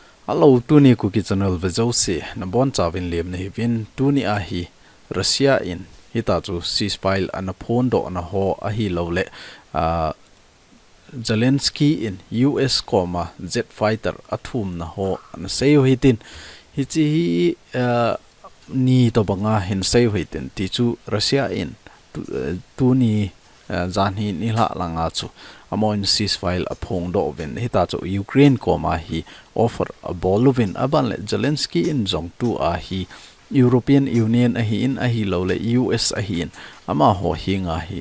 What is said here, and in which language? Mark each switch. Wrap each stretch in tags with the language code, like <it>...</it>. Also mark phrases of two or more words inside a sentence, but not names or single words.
<en>Hello,</en> <tcz>tuni KUKI channel vizausi na bon chawin lem na hivin tuni ahi Russia in hita chu ceasefire ana phone do na ho ahi lole Zelensky in US koma</tcz> <en>jet fighter</en> <tcz>athum na ho na sei hitin hichi ni to banga hin sei hitin ti chu Russia in tuni zanhi nila langa chu amon ceasefire aphong do ven hita chu Ukraine koma hi offer a bolovin aban le Zelensky in zong tu a hi European Union a hi in a hi lo le US a hi in ama ho hinga hi</tcz>